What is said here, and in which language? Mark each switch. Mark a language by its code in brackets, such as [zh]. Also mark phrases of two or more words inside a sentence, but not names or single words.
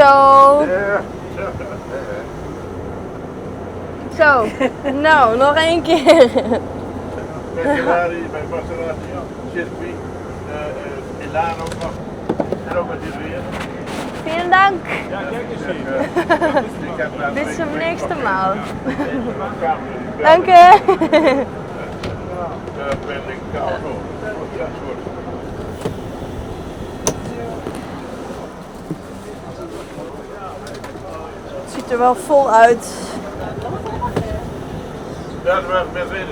[nl] Ja. Zo. Nou, nog 1 keer. Bij Ferrari, bij Maserati, circuit, Milano nog. En ook met dit weer. [de] Vielen Dank. [nl] Ja, kijk eens hier. [de] Bis zum nächsten Mal. Dank Danke. [nl] Daar ben ik auto. Ja, goed. Het ziet er wel vol uit. Ja, dat was Mercedes.